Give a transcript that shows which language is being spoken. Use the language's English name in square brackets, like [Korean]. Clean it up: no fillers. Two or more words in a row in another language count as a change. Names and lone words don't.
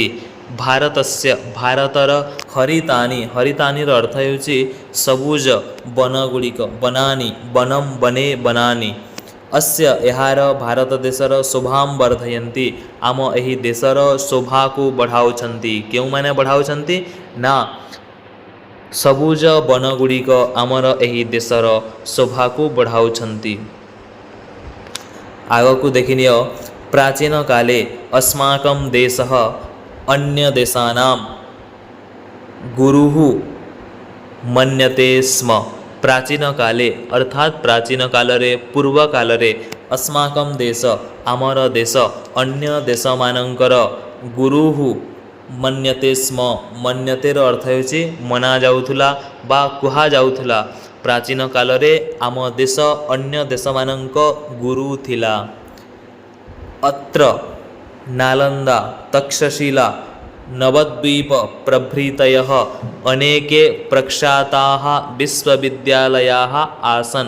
[Odia] ଭାରତସ୍ୟ ଭାରତର ହରିତାନି, ହରିତାନିର ଅର୍ଥ ହେଉଛି ସବୁଜ ବନଗୁଡ଼ିକ, [Sanskrit] वनानि वनम् वने वनानि, [Odia] ଅସ୍ୟ ଏହାର ଭାରତ ଦେଶର [Sanskrit] शोभां वर्धयन्ति, [Odia] ଆମ ଏହି ଦେଶର ଶୋଭାକୁ ବଢ଼ାଉଛନ୍ତି। କେଉଁମାନେ ବଢ଼ାଉଛନ୍ତି? ନା ସବୁଜ ବନଗୁଡ଼ିକ ଆମର ଏହି ଦେଶର ଶୋଭାକୁ ବଢ଼ାଉଛନ୍ତି। ଆଗକୁ ଦେଖିନିଅ, [Sanskrit] प्राचीन काले अस्माकं देशः अन्य देशानां गुरुः मन्यते स्म। प्राचीन काले अर्थात [Odia] ପ୍ରାଚୀନ କାଳରେ ପୂର୍ବ କାଳରେ [Sanskrit] अस्माकं देश [Odia] ଆମର ଦେଶ ଅନ୍ୟ ଦେଶ ମାନଙ୍କର [Sanskrit] गुरुः मन्यते स्म [Odia] ମନ୍ୟତେର ଅର୍ଥ ହେଉଛି ମନା ଯାଉଥିଲା ବା କୁହାଯାଉଥିଲା। ପ୍ରାଚୀନ କାଳରେ ଆମ ଦେଶ ଅନ୍ୟ ଦେଶମାନଙ୍କ ଗୁରୁ ଥିଲା। [Sanskrit] अत्र नालन्दा तक्षशिला नवद्वीप प्रभृतयः अनेके प्रख्याताः विश्वविद्यालयाः आसन्।